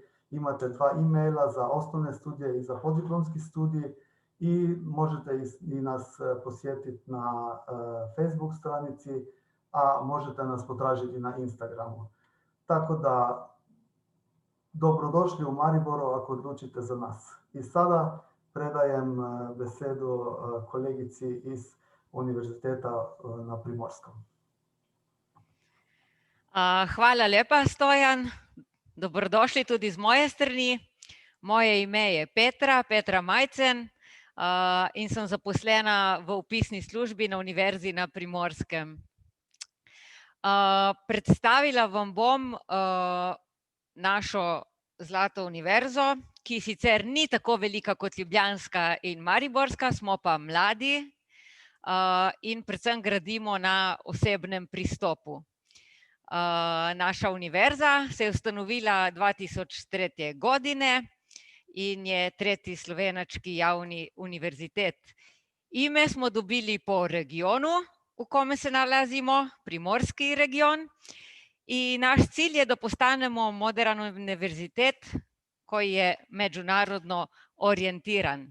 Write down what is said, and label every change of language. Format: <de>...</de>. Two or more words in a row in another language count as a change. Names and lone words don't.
<sr>Imate 2 e-maila za osnovne studije i za podiplomski studij i možete i nas posjetiti na Facebook stranici, a možete nas potražiti na Instagramu. Tako da, dobrodošli u Mariboru ako odlučite za nas. I sada predajem besedu kolegici iz Univerziteta na Primorskem.</sr> <sl>Hvala lepa, Stojan. Dobrodošli tudi z moje strani. Moje ime je Petra Majcen in sem zaposlena v vpisni službi na Univerzi na Primorskem. Predstavila vam bom našo Zlato univerzo, ki sicer ni tako velika kot Ljubljanska in Mariborska, smo pa mladi in predvsem gradimo na osebnem pristopu. Naša univerza se je ustanovila 2003. godine in je 3.</sl> <sr>slovenački javni univerzitet. Ime smo dobili po regionu, v kome se nalazimo, Primorski region. In naš cilj je, da postanemo modern univerzitet, koji je međunarodno orijentiran.</sr>